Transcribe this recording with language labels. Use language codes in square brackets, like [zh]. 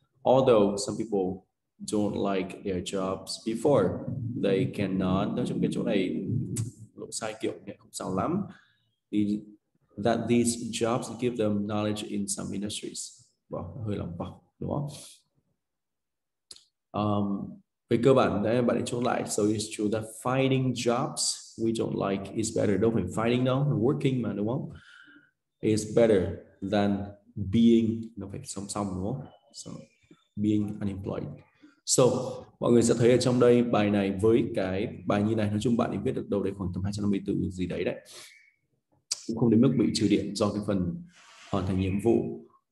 [en] Although some people don't like their jobs before, they cannot. [vi] Nói chung cái chỗ này lộ sai kiểu này không sao lắm. [en] That these jobs give them knowledge in some industries. [vi] Wow, hơi lòng vòng đúng không? Về cơ bản đấy bạn ấy chốt lại. [en] So it's true that finding jobs we don't like is better. [vi] Đâu phải finding đâu, working mà đúng không? Is better than being, nó phải song song đúng không? So being unemployed. So mọi người sẽ thấy ở trong đây bài này với cái bài như này, nói chung bạn ấy viết được đâu đấy khoảng tầm 250 từ gì đấy đấy, cũng không đến mức bị trừ điểm do cái phần hoàn thành nhiệm vụ.